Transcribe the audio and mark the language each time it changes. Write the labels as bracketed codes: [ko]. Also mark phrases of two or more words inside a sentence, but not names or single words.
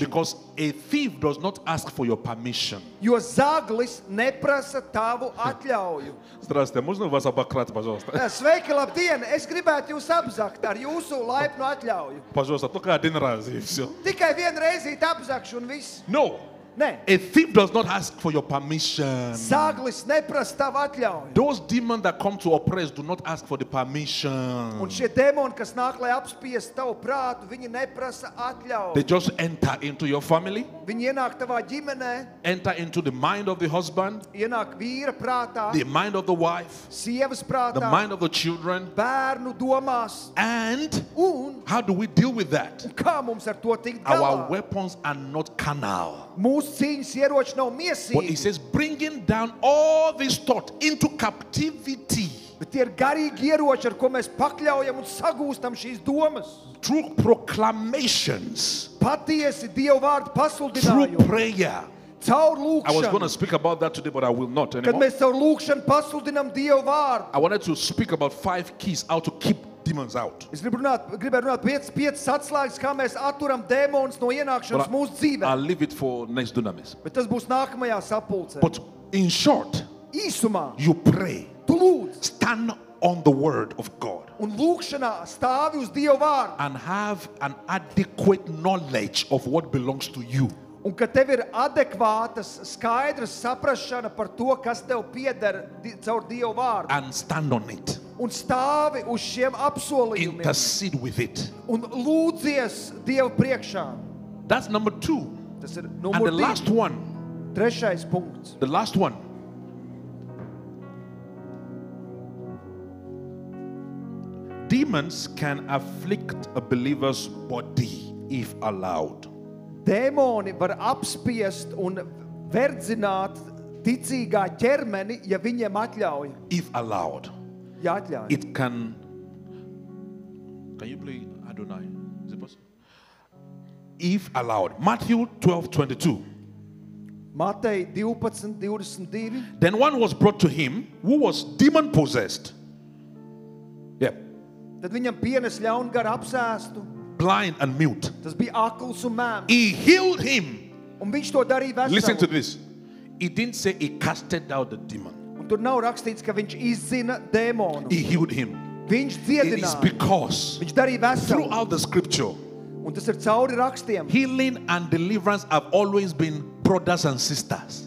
[en] Because a thief does not ask for your permission. [lv] Jo zaglis neprasa tavu atļauju. [ru] Здравствуйте, можно вас обокрасть, пожалуйста? [lv] Sveiki, labdien! Es gribētu jūs apzakt ar jūsu laipnu atļauju. [ru] Пожалуйста, только один раз и все. [lv] Tikai vienu reizi apzakšu un viss. [en] No, [lv] Nē, [en] a thief does not ask for your permission. [lv] zaglis neprasa tavu atļauju. [en] Those demons that come to oppress do not ask for the permission. [lv] Un šie demoni, kas nāk, lai apspiestu tavu prātu, viņi neprasa [en] They [lv] atļauju. [en] just enter into your family, [lv] Viņi ienāk tavā ģimenē, [en] enter into the mind of the husband, [lv] ienāk vīra prātā, [en] the mind of the wife, [lv] sievas [en] the [lv] prātā, [en] mind of the children. [lv] bērnu domās. [en] And [lv] Un [en] how do we deal with that? [lv] kā mums ar to tikt [en] Our [lv] galā? [en] weapons are not carnal. [lv] Mūsu cīņas ieroči nav [en] But he [lv] miesīgi, [en] says, bringing down all this thought into captivity [lv] bet tie ir garīgi ieroči, ar ko mēs pakļaujam un sagūstam šīs domas. [en] through proclamations, [lv] Patiesi Dieva vārdu [en] through [lv] pasludinājumu, [en] prayer. [lv] caur [en] I was going to [lv] lūkšanu. [en] speak about that today, but I will not [lv] Kad [en] anymore. [lv] mēs caur lūkšanu pasludinām Dieva vārdu. [en] I wanted to speak about 5 keys how to keep demons out. [lv] Es gribētu runāt 5 atslēgas, kā mēs atturam dēmonus no ienākšanas [en] But [lv] mūsu [en] I'll [lv] dzīvē. [en] leave it for next dunamis. [lv] Bet tas būs nākamajā sapulcē. [en] But in short, [lv] Īsumā, [en] you pray, [lv] tu lūdz [en] stand on the word of God, [lv] un lūkšanā stāvi uz Dieva vārdu. [en] and have an adequate knowledge of what belongs to you. [lv] Un ka tev ir adekvātas, skaidras saprašana par to, kas tev pieder caur Dieva vārdu. [en] And stand on it. [lv] Un stāvi uz šiem apsolījumiem. [en] Intercede with it. [lv] Un lūdzies Dievu priekšā. [en] That's number 2. [lv] Tas ir [en] And [lv] numur [en] the last [lv] 2. [en] one [lv] Trešais punkts. [en] The last one. Demons can afflict a believer's body if allowed. [lv] Dēmoni var apspiest un verdzināt ticīgā ķermeni, ja viņiem atļauj. [en] If allowed. [lv] Ja atļauj. [en] It can you play Adonai? Is it possible? If allowed. Matthew 12:22. [lv] Matei 12:22. [en] Then one was brought to him who was demon possessed. Yeah. [lv] Tad viņam pienes ļaungaru apsēstu. [en] Blind and mute. [lv] Tas bija akls un mēms. [en] He healed him. [lv] Un viņš to darīja veselu. [en] Listen to this. It didn't say he casted out the demon. [lv] Un tur nav rakstīts, ka viņš izzina dēmonu. [en] He healed him. [lv] Viņš [en] It is [lv] dziedināja. [en] because [lv] Viņš darīja veselu. [en] throughout the scripture, [lv] Un tas ir cauri rakstiem. [en] healing and deliverance have always been brothers and sisters.